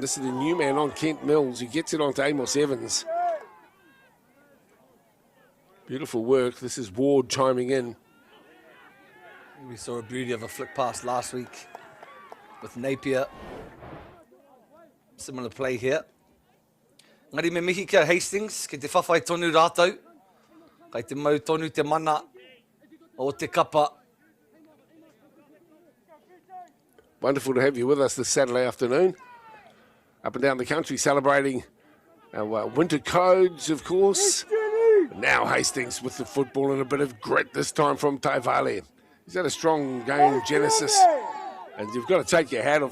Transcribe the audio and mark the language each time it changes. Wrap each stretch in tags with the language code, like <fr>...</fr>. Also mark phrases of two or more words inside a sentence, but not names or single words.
<en>This is the new man on Kent Mills, who gets it onto Amos Evans. Beautiful work. This is Ward chiming in. We saw a beauty of a flick pass last week with Napier. Similar play here.</en> <mi>Ngari me mihi kia Hastings, ke te whawhai tonu rātou. Kai te mau tonu te mana o te kapa.</mi> <en>Wonderful to have you with us this Saturday afternoon. Up and down the country celebrating our winter codes, of course. Now Hastings with the football and a bit of grit this time from Taivale. He's had a strong game, Genesis. And you've got to take your hat off.</en>